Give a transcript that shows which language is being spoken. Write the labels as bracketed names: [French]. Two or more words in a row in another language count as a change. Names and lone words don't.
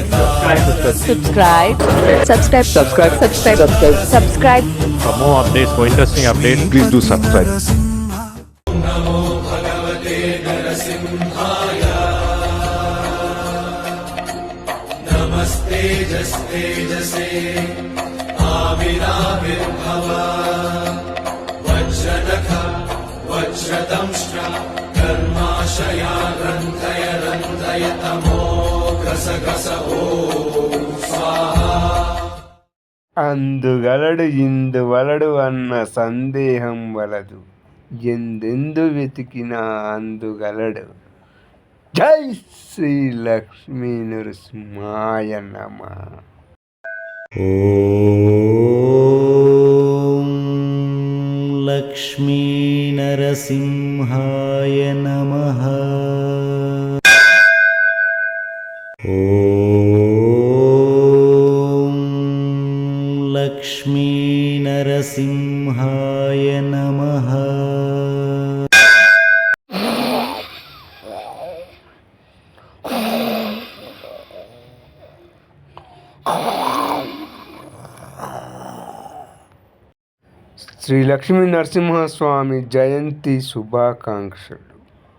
[English] Subscribe. Subscribe. Subscribe. Subscribe. Subscribe. For more updates, for interesting updates, please do subscribe. [Sanskrit] नमो भगवते नरसिंहाय नमस्ते जस्तेजसे आविराविर्भव वज्रनख वज्रदंष्ट्र कर्माशया रन्धय रन्धय तमो घस घस ओ स्वाहा. [Telugu] అందుగలడు ఇందువలడు అన్న సందేహం వలదు, ఎందెందు వెతికినా అందుగలడు. [Sanskrit] జై శ్రీ లక్ష్మీ నరసింహాయ నమః. ॐ लक्ष्मीनरसिंहाय नमः ॐ लक्ष्मीनरसिंहाय नमः [Telugu] శ్రీ లక్ష్మీ నరసింహస్వామి జయంతి శుభాకాంక్షలు.